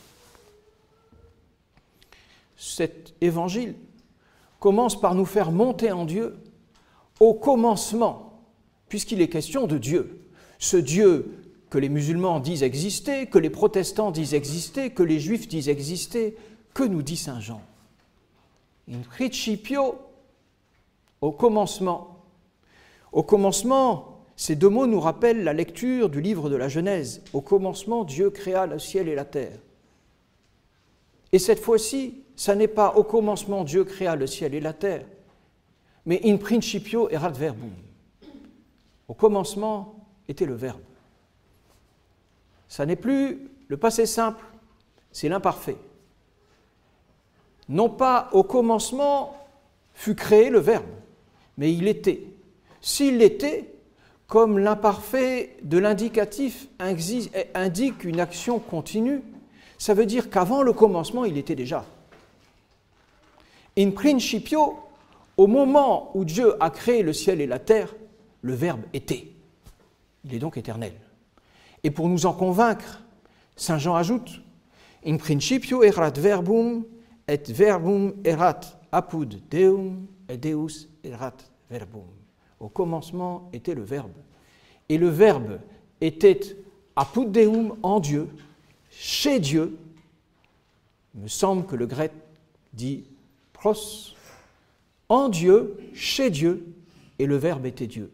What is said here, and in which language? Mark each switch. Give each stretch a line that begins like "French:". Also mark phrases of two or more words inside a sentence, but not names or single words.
French: Cet évangile commence par nous faire monter en Dieu au commencement, puisqu'il est question de Dieu. Ce Dieu que les musulmans disent exister, que les protestants disent exister, que les juifs disent exister, que nous dit saint Jean?
Latin: In principio,
French: au commencement. Au commencement, ces deux mots nous rappellent la lecture du livre de la Genèse. Au commencement, Dieu créa le ciel et la terre. Et cette fois-ci, ça n'est pas au commencement Dieu créa le ciel et la terre, mais
Latin: in principio erat verbum.
French: Au commencement était le Verbe. Ça n'est plus le passé simple, c'est l'imparfait. Non pas au commencement fut créé le Verbe, mais il était. S'il l'était, comme l'imparfait de l'indicatif indique une action continue, ça veut dire qu'avant le commencement, il était déjà.
Latin: In principio,
French: au moment où Dieu a créé le ciel et la terre, le Verbe était. Il est donc éternel. Et pour nous en convaincre, saint Jean ajoute «
Latin: In principio erat verbum, et verbum erat apud Deum, et Deus erat verbum.
French: » Au commencement était le Verbe. Et le Verbe était
Latin: apud Deum,
French: en Dieu, chez Dieu. Il me semble que le grec dit pros, en Dieu, chez Dieu, et le Verbe était Dieu.